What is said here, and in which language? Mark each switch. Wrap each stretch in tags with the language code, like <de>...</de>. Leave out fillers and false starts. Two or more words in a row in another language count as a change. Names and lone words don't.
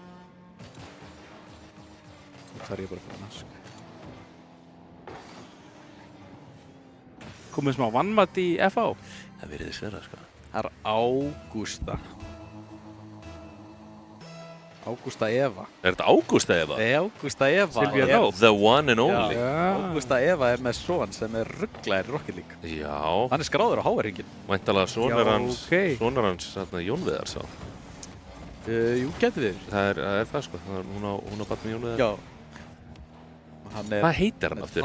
<is>Það er ég bara fyrir nask. Komið smá vannmatt í FH? Það virðist vera, sko. Það er Ágústa. Ágústa Eva. Er þetta Ágústa Eva? Nei, Ágústa Eva. Silvía Nótt.</is> <en>The one and only.</en> <is>Ágústa Eva er með son sem er rugglaðir í Rocket League. Já. Hann er skráður á HR-hringinn. Væntanlega sonur hans, Jón Viðar sá. Jú, getur við. Það er það sko, hún á barn með Jónu. Já. Hvað heitir hann aftur?</is>